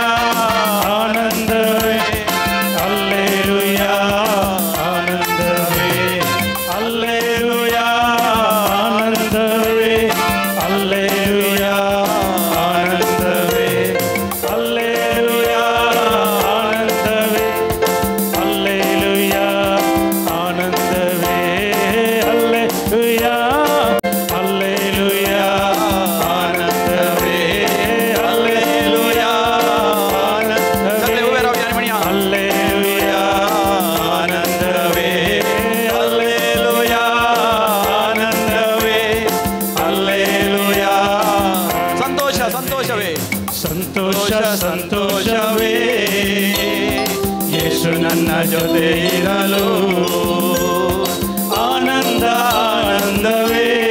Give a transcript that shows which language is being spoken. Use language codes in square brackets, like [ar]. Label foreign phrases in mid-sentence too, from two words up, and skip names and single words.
[kn] ಆನಂದವೇ ಹಲ್ಲೆಲೂಯಾ ಆನಂದವೇ ಹಲ್ಲೆಲೂಯಾ ಆನಂದವೇ ಹಲ್ಲೆಲೂಯಾ ಆನಂದವೇ ಹಲ್ಲೆಲೂಯಾ ಆನಂದವೇ ಹಲ್ಲೆಲೂಯಾ ಆನಂದವೇ ಹಲ್ಲೆಲೂಯಾ ಹಲ್ಲೆಲೂಯಾ ಆನಂದವೇ ಹಲ್ಲೆಲೂಯಾ [mr] सगळे उभे राहूया आणि म्हणूया [kn] ಹಲ್ಲೆಲೂಯಾ ಆನಂದವೇ ಹಲ್ಲೆಲೂಯಾ ಆನಂದವೇ ಹಲ್ಲೆಲೂಯಾ ಸಂತೋಷ ಸಂತೋಷವೇ ಸಂತೋಷ ಸಂತೋಷವೇ ಯೇಸು ನನ್ನ ಜೊತೆ ಇರಲು ಆನಂದ ಆನಂದವೇ